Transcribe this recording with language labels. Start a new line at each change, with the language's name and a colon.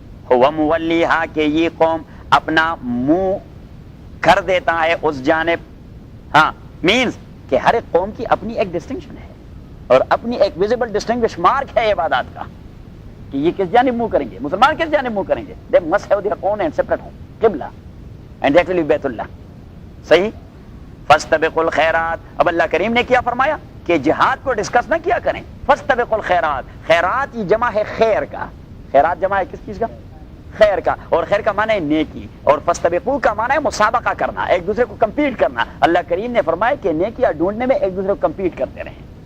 Arabic: هُوَ مُوَلِّيهَا
Urdu: کہ یہ قوم اپنا منہ کر دیتا ہے اس جانب. ہاں مینز کہ ہر ایک قوم کی اپنی ایک ڈسٹنکشن ہے اور اپنی ایک ویزیبل ڈسٹنگوش مارک ہے عبادات کا کہ یہ کس جانب منہ کریں گے، مسلمان کس جانب منہ کریں گے.
English: they must have their own and separate قبلہ and that will be بیت اللہ. صحیح.
Arabic: فاستبقوا الخیرات.
Urdu: اب اللہ کریم نے کیا فرمایا کہ جہاد کو ڈسکس نہ کیا کریں.
Arabic: فاستبقوا الخیرات،
Urdu: خیرات یہ جمع ہے خیر کا. خیرات جمع ہے کس چیز کا؟ خیر کا. اور خیر کا معنی ہے نیکی، اور فاستبقوا کا معنی ہے مسابقہ کرنا، ایک دوسرے کو کمپیٹ کرنا. اللہ کریم نے فرمایا کہ نیکیاں ڈھونڈنے میں ایک دوسرے کو کمپیٹ کرتے رہیں.